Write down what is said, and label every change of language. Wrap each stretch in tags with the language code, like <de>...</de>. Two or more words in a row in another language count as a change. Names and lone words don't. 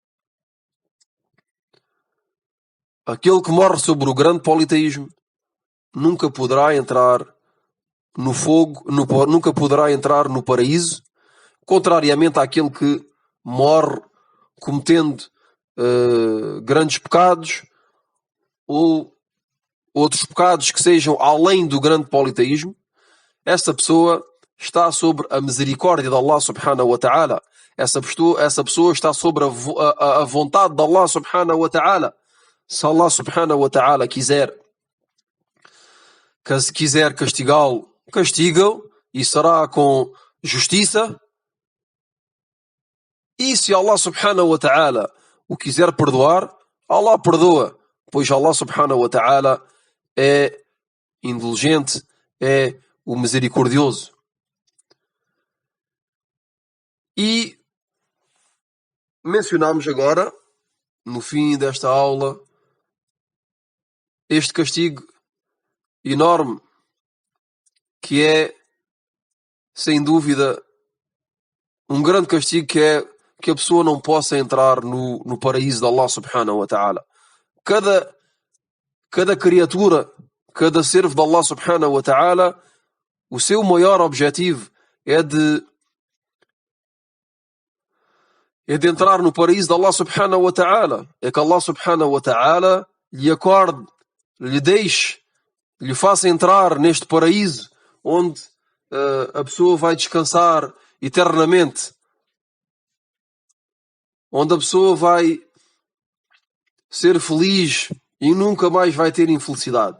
<pt>Aquele que morre sobre o grande politeísmo nunca poderá entrar no fogo, nunca poderá entrar no paraíso, contrariamente àquele que morre cometendo grandes pecados ou outros pecados que sejam além do grande politeísmo. Esta pessoa está sobre a misericórdia de Allah</pt> <ar>سبحانه وتعالى.</ar> <pt>Essa pessoa está sobre a vontade de Allah</pt> <ar>سبحانه وتعالى.</ar> <pt>Se Allah</pt> <ar>سبحانه وتعالى</ar> <pt>quiser castigá-lo, castiga-o e será com justiça. E se Allah</pt> <ar>سبحانه وتعالى</ar> <pt>o quiser perdoar, Allah perdoa, pois Allah</pt> <ar>سبحانه وتعالى</ar> <pt>é indulgente, é o misericordioso. E mencionamos agora, no fim desta aula, este castigo enorme, que é, sem dúvida, um grande castigo, que é que a pessoa não possa entrar no paraíso de Allah</pt> <ar>سبحانه وتعالى.</ar> <pt>Cada criatura, cada servo de Allah</pt> <ar>سبحانه وتعالى,</ar> <pt>o seu maior objetivo é de entrar no paraíso de Allah</pt> <ar>سبحانه وتعالى.</ar> <pt>É que Allah</pt> <ar>سبحانه وتعالى</ar> <pt>lhe acorde, lhe deixe, lhe faça entrar neste paraíso onde a pessoa vai descansar eternamente, onde a pessoa vai ser feliz e nunca mais vai ter infelicidade.</pt>